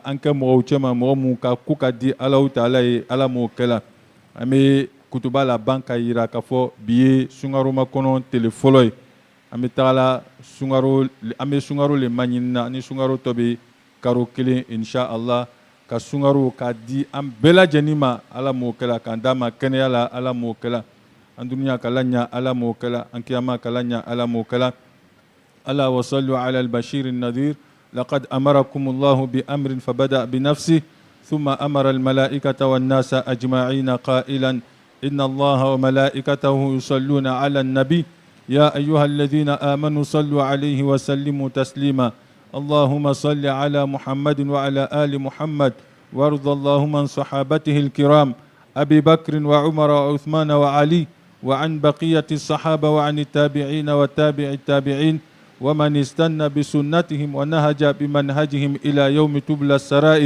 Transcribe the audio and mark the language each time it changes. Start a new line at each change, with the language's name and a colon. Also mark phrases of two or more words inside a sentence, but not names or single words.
Bambara: an kɛ mɔgɔw cɛma mɔgɔ minnu ka ko ka di Alahu Taala ye Ala m'o kɛla an bɛ kutuba laban ka yira k'a fɔ bi ye sunkaromakɔnɔ tile fɔlɔ ye an bɛ tagala an bɛ sunkaro le maɲinina ni sunkaro tɔ bɛ karo kelen
Arabic: إن شاء الله
Bambara: ka sunkaro ka di an bɛɛ lajɛlen ma Ala m'o kɛla k'an d'a ma kɛnɛya la Ala m'o kɛla an dunuya k'Ala ɲa Ala m'o kɛla an kiyama k'Ala ɲa Ala m'o kɛla
Arabic: ألا وصلوا على البشير النذير لقد أمركم الله بأمر فبدأ ب نفسه ثم أمر الملائكة والناس أجمعين قائلا إن الله وملائكته يصلون على النبي يا أيها الذين آمنوا صلوا عليه وسلموا تسليما اللهم صل على محمد وعلى آل محمد وارض اللهم عن صحابته الكرام أبي بكر وعمر وعثمان وعلي وعن بقية الصحابة وعن التابعين وتابع التابعين ومن استنى بسنتهم ونهج بمنهجهم إلى يوم تبلى السرائر